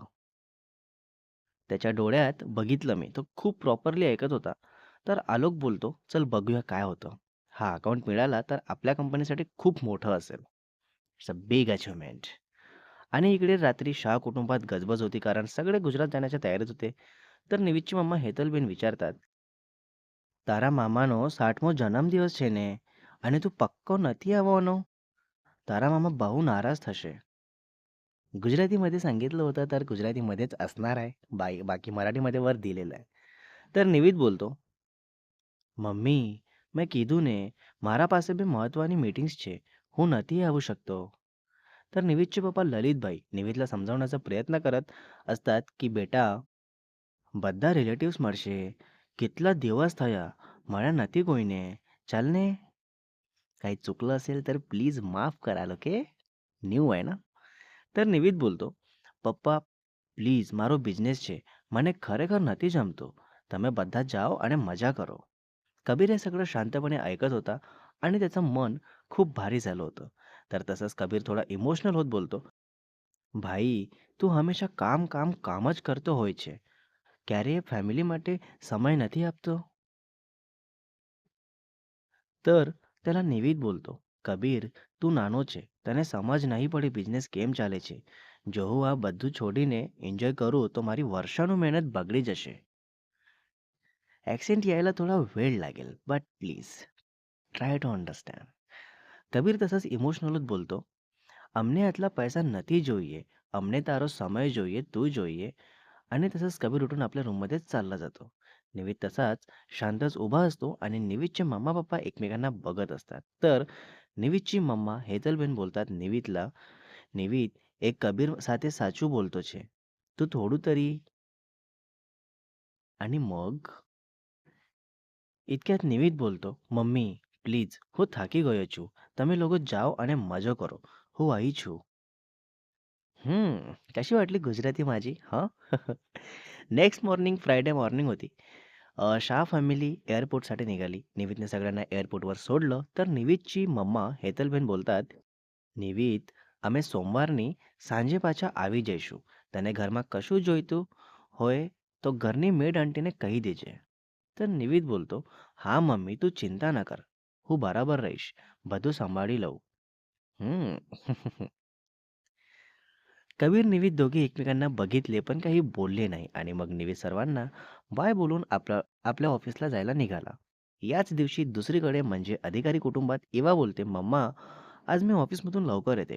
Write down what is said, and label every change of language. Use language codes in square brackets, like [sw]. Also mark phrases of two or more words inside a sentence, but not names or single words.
[mr] त्याच्या डोळ्यात बघितलं मी, तो खूप प्रॉपरली ऐकत होता. तर आलोक बोलतो, चल बघूया काय होतं. हा अकाउंट मिळाला तर आपल्या कंपनीसाठी खूप मोठं असेल. [en] It's a big achievement. [mr] आणि इकडे रात्री शाह कुटुंबात गजबज होती, कारण सगळे गुजरात जाण्याच्या तयारीत होते. तर निवितची मम्मा हेतलबेन विचारतात, [gu] તારા મામાનો 60મો જન્મદિવસ છે ને, અને તું પક્કો નથી આવવાનો? તારા મામા બહુ નારાજ થશે. [mr] गुजरातीमध्ये सांगितलं होतं तर गुजरातीमध्येच असणार आहे. बाकी मराठीमध्ये वर दिलेलं आहे. [gu] तर નિવિત બોલતો, મમ્મી, મેં કીધું ને, મારા પાસે બી મહત્વની મીટિંગ્સ છે. હું નથી આવू [mr] शकतो. तर निवितचे पप्पा ललितभाई निवितला समजावण्याचा प्रयत्न करत असतात, की बेटा, [gu] બધા રિલેટિવ્સ મળશે. કેટલા દિવસ થયા. મળ્યા નથી કોઈને. ચાલ ને. [mr] काही चुकलं असेल तर प्लीज माफ कराल, ओके? ન્યૂ आहे ना? [gu] तर નિવિત બોલતો, પપ્પા, પ્લીઝ, મારો બિઝનેસ છે. મને ખરેખર નથી જમતું. તમે બધા જાઓ અને મજા કરો. [mr] कबीर हे सगळं शांतपणे ऐकत होता आणि त्याचं मन खूप भारी झालं होतं. तर तसंच कबीर थोडा इमोशनल होत बोलतो, [gu] ભાઈ, તું હંમેશા કામ કામ કામ જ કરતો હોય છે. ક્યારેય ફેમિલી માટે સમય નથી આપતો? [mr] तर त्याला [gu] નિવિત બોલતો, કબીર, તું નાનો છે, તને સમજ નહીં પડી બિઝનેસ કેમ ચાલે છે. જો હું આ બધું છોડીને એન્જોય કરું તો મારી વર્ષોનું મહેનત બગડી જશે. [mr] ॲक्सेंट यायला थोडा वेळ लागेल, [en] but please try to understand. [gu] કબીર તસંच ઇમોશનલ જ બોલતો, અમને આટલા પૈસા નથી જોઈએ, અમને તારો સમય જોઈએ, તું જોઈએ. [mr] आणि तसंच कबीर उठून आपल्या रूममध्येच चालला जातो. निवित तसाच शांतच उभा असतो आणि निवितचे मम्मा पप्पा एकमेकांना बघत असतात. तर निवितची मम्मा हेतलबेन बोलतात निवितला, [gu] નિવિત, એક કબીર સાથે સાચું બોલતો છે. તું થોડું તરી. [mr] आणि मग इतक्यात [gu] નિવિત બોલતો, મમ્મી, પ્લીઝ, હું થાકી ગયો છું. તમે લોકો જાઓ અને મજો કરો. હું અહીં છું. [mr] कशी वाटली गुजराती माझी? हां. [en] next morning Friday morning [mr] होती. शाह फॅमिली एअरपोर्टसाठी निघाली. निविदने सगळ्यांना एअरपोर्टवर सोडलं, तर निविदची मम्मा हेतलबेन बोलतात, [gu] "નિવિદ, અમે સોમવારની સાંજે પાછા આવી જઈશું. તને ઘરમાં કશું જોઈતું હોય તો ઘરની મેડ આંટીને કહી દેજે." तर નિવિદ બોલતો, "હા મમ્મી, તું ચિંતા ન કર. હું બરાબર રહીશ. બધું સંભાળી લઉં." हं. [mr] कबीर निविद दोघे एकमेकांना बघितले पण काही बोलले नाही आणि मग निविद सर्वांना बाय बोलून आपल्या ऑफिसला जायला निघाला. याच दिवशी दुसरीकडे म्हणजे अधिकारी कुटुंबात इवा बोलते, "मम्मा, आज मी ऑफिसमधून लवकर येते.